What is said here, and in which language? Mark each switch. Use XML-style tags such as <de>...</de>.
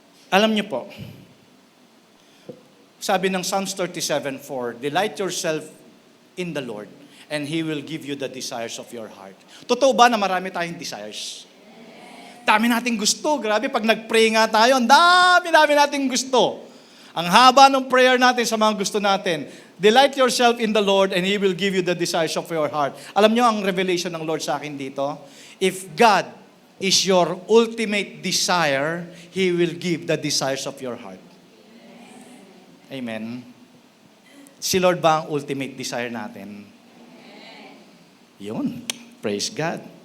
<tl>Alam niyo po, sabi ng Psalms 37:4,</tl> <en>delight yourself in the Lord, and He will give you the desires of your heart.</en> <tl>Totoo ba na marami tayong desires? Dami nating gusto. Grabe, pag nag-pray nga tayo, ang dami nating gusto. Ang haba ng prayer natin sa mga gusto natin.</tl> <en>Delight yourself in the Lord and He will give you the desires of your heart.</en> <tl>Alam niyo ang revelation ng Lord sa akin dito?</tl> <en>If God is your ultimate desire, He will give the desires of your heart.</en> <tl>Amen. Si Lord ba ang ultimate desire natin? Yun. Praise God.</tl>